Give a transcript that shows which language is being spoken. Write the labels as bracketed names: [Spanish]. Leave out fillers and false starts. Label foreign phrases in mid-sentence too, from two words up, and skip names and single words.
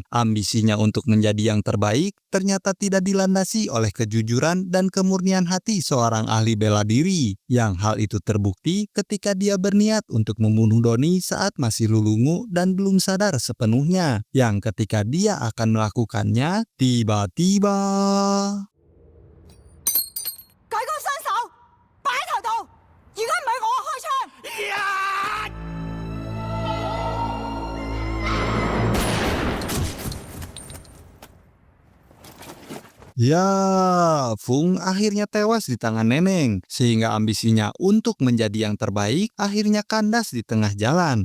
[Indonesian] Ambisinya untuk menjadi yang terbaik ternyata tidak dilandasi oleh kejujuran dan kemurnian hati seorang ahli bela diri. Yang hal itu terbukti ketika dia berniat untuk membunuh Doni saat masih lulungu dan belum sadar sepenuhnya. Yang ketika dia akan melakukannya, tiba-tiba... [Cantonese] 舉高雙手，擺喺頭度。而家唔係我開槍。 [Indonesian] Ya, Fung akhirnya tewas di tangan Neneng, sehingga ambisinya untuk menjadi yang terbaik akhirnya kandas di tengah jalan.